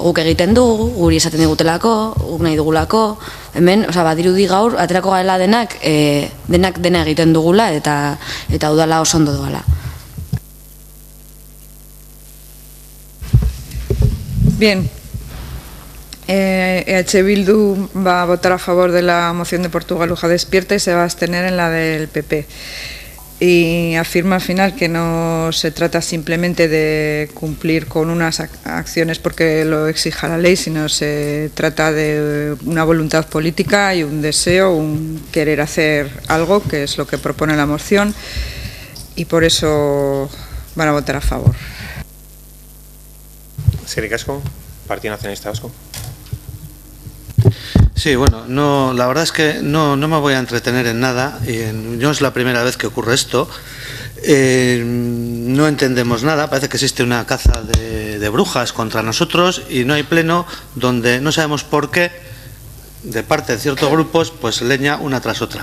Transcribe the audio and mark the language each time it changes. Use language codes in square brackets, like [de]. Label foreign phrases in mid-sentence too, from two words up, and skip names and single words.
[eu] Guk egiten dugu, guri esaten digutelako, guk nahi dugulako, hemen, badirudi gaur, aterako gaela denak dena egiten dugula eta udala oso ondo doala. [es] Bien. EH Bildu va a votar a favor de la moción de Portugaluja despierta y se va a abstener en la del PP. Y afirma al final que no se trata simplemente de cumplir con unas acciones porque lo exija la ley, sino se trata de una voluntad política y un deseo, un querer hacer algo, que es lo que propone la moción, y por eso van a votar a favor. [eu] Eskerrik asko, Partido Nacionalista Vasco. [es] Sí, bueno, la verdad es que no me voy a entretener en nada. No es la primera vez que ocurre esto. No entendemos nada. Parece que existe una caza de brujas contra nosotros y no hay pleno donde no sabemos por qué, de parte de ciertos grupos, pues leña una tras otra.